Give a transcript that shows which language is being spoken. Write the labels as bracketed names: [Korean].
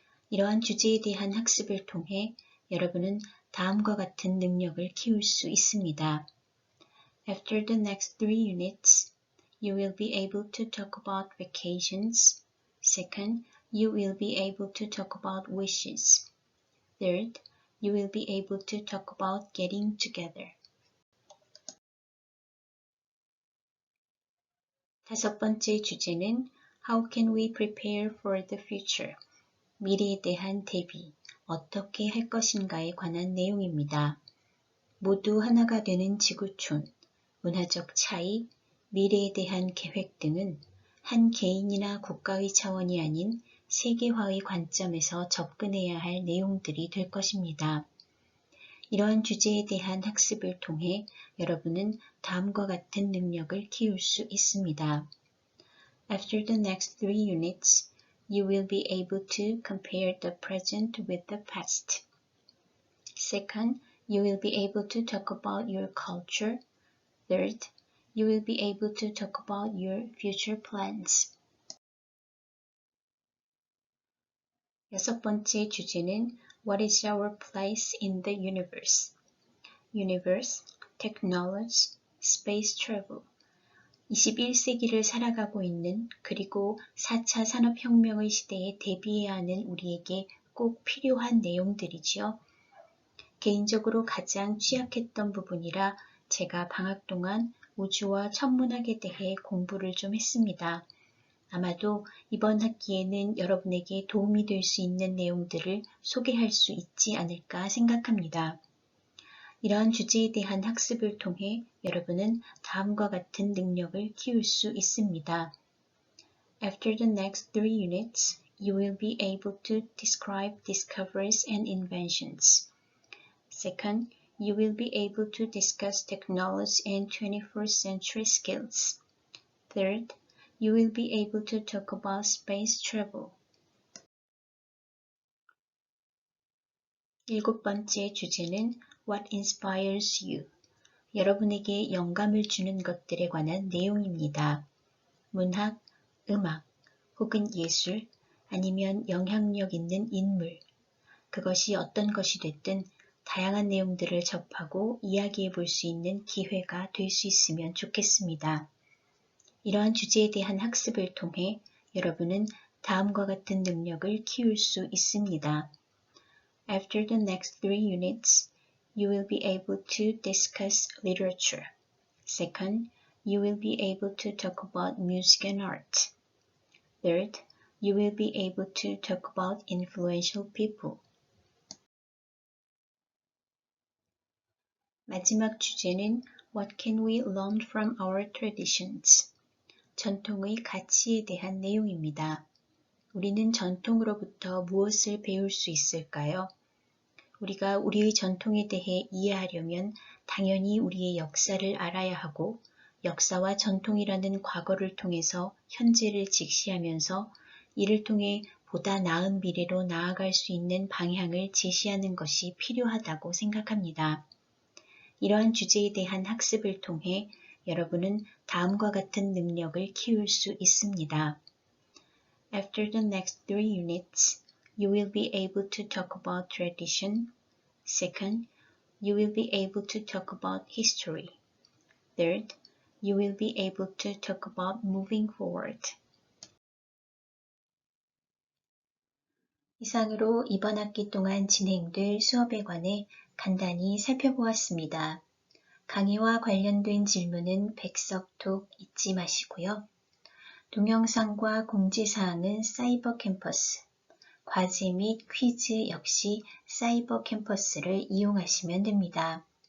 [Korean] 이러한 주제에 대한 학습을 통해 여러분은 다음과 같은 능력을 키울 수 있습니다. [English] After the next 3 units, you will be able to talk about vacations. Second, you will be able to talk about wishes. Third, you will be able to talk about getting together. [Korean] 다섯 번째 주제는 [English] How can we prepare for the future? [Korean] 미래에 대한 대비, 어떻게 할 것인가에 관한 내용입니다. 모두 하나가 되는 지구촌, 문화적 차이, 미래에 대한 계획 등은 한 개인이나 국가의 차원이 아닌 세계화의 관점에서 접근해야 할 내용들이 될 것입니다. 이러한 주제에 대한 학습을 통해 여러분은 다음과 같은 능력을 키울 수 있습니다. [English] After the next 3 units, you will be able to compare the present with the past. Second, you will be able to talk about your culture. Third, you will be able to talk about your future plans. [Korean] 여섯 번째 주제는 [English] What is our place in the universe? Universe, technology, space travel. [Korean] 21세기를 살아가고 있는 그리고 4차 산업혁명의 시대에 대비해야 하는 우리에게 꼭 필요한 내용들이지요. 개인적으로 가장 취약했던 부분이라 제가 방학 동안 우주와 천문학에 대해 공부를 좀 했습니다. 아마도 이번 학기에는 여러분에게 도움이 될 수 있는 내용들을 소개할 수 있지 않을까 생각합니다. 이러한 주제에 대한 학습을 통해 여러분은 다음과 같은 능력을 키울 수 있습니다. [English] After the next 3 units, you will be able to describe discoveries and inventions. Second, you will be able to discuss technology and 21st century skills. Third, you will be able to talk about space travel. [Korean] 일곱 번째 주제는 [English] What inspires you? [Korean] 여러분에게 영감을 주는 것들에 관한 내용입니다. 문학, 음악, 혹은 예술, 아니면 영향력 있는 인물. 그것이 어떤 것이 됐든 다양한 내용들을 접하고 이야기해 볼 수 있는 기회가 될 수 있으면 좋겠습니다. 이러한 주제에 대한 학습을 통해 여러분은 다음과 같은 능력을 키울 수 있습니다. [English] After the next 3 units, you will be able to discuss literature. Second, you will be able to talk about music and art. Third, you will be able to talk about influential people. [Korean] 마지막 주제는 [English] What can we learn from our traditions? [Korean] 전통의 가치에 대한 내용입니다. 우리는 전통으로부터 무엇을 배울 수 있을까요? 우리가 우리의 전통에 대해 이해하려면 당연히 우리의 역사를 알아야 하고 역사와 전통이라는 과거를 통해서 현재를 직시하면서 이를 통해 보다 나은 미래로 나아갈 수 있는 방향을 제시하는 것이 필요하다고 생각합니다. 이러한 주제에 대한 학습을 통해 여러분은 다음과 같은 능력을 키울 수 있습니다. [English] After the next 3 units, you will be able to talk about tradition. Second, you will be able to talk about history. Third, you will be able to talk about moving forward. [Korean] 이상으로 이번 학기 동안 진행될 수업에 관해 간단히 살펴보았습니다. 강의와 관련된 질문은 백석톡 잊지 마시고요. 동영상과 공지사항은 사이버 캠퍼스, 과제 및 퀴즈 역시 사이버 캠퍼스를 이용하시면 됩니다.